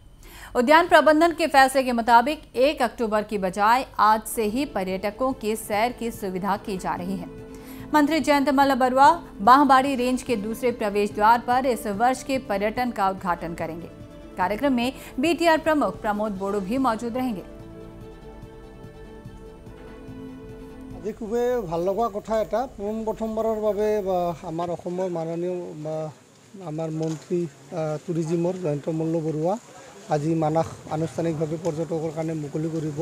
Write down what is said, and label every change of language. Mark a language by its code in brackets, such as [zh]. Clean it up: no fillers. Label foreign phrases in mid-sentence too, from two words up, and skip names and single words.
[hi] उद्यान प्रबंधन के फैसले के मुताबिक 1 अक्टूबर की बजाय आज से ही पर्यटकों के सैर की सुविधा की जा रही है। मंत्री जयंत मल्ल बरुआ बांहबाड़ी रेंज के दूसरे प्रवेश द्वार पर इस वर्ष के पर्यटन का उद्घाटन करेंगे। कार्यक्रम में बीटीआर प्रमुख प्रमोद बोड़ो भी मौजूद रहेंगे। [as] আজি খুবেই ভাল লগা কথা এটা প্ৰথমবাৰৰ বাবে আমাৰ অসমৰ মাননীয় আমাৰ মন্ত্ৰী টুৰিজিমৰ জয়ন্ত মল্ল বৰুৱা আজি মানাস আনুষ্ঠানিকভাৱে পৰ্যটকৰ কাৰণে মুকলি কৰিব।